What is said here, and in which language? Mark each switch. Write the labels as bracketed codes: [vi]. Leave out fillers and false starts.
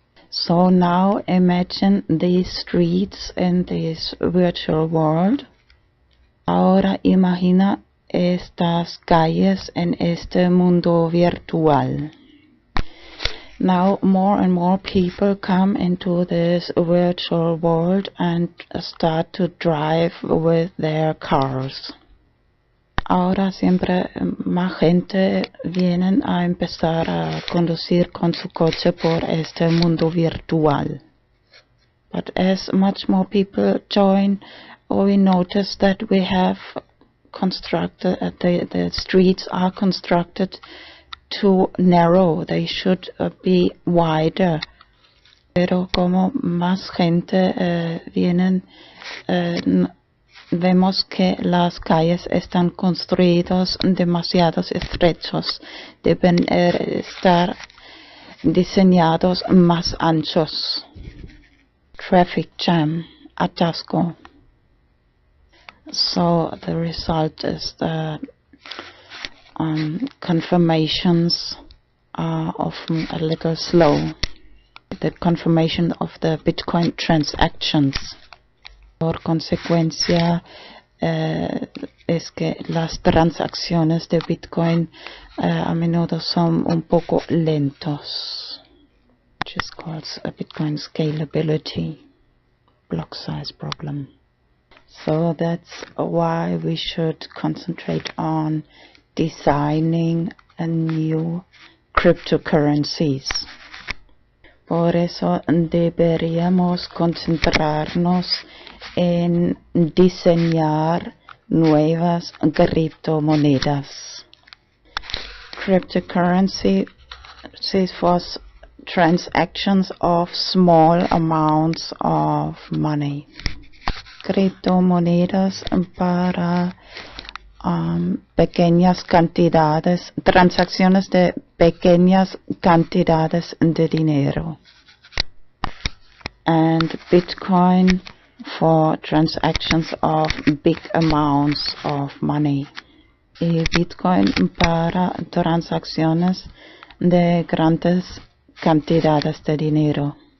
[en] So now imagine these streets in this virtual world. [es] Ahora imagina estas calles en este mundo virtual. [en] Now more and more people come into this virtual world and start to drive with their cars. [es] Ahora siempre más gente vienen a empezar a conducir con su coche por este mundo virtual. [en] But as much more people join, we notice that we have constructed, the streets are constructed too narrow. They should be wider. [es] Pero como más gente vienen, vemos que las calles están construidas demasiado estrechos. Deben estar diseñados más anchos. [en] Traffic jam, atasco. So the result is that confirmations are often a little slow. The confirmation of the Bitcoin transactions. [es] Por consecuencia, es que las transacciones de Bitcoin a menudo son un poco lentos. [en] Which is called a Bitcoin scalability, block size problem. So that's why we should concentrate on designing a new cryptocurrencies. [es] Por eso deberíamos concentrarnos en diseñar nuevas criptomonedas. [en] Cryptocurrency was transactions of small amounts of money. [es] Criptomonedas para pequeñas cantidades, transacciones de pequeñas cantidades de dinero. [en] And Bitcoin for transactions of big amounts of money. [es] Y Bitcoin para transacciones de grandes cantidades de dinero.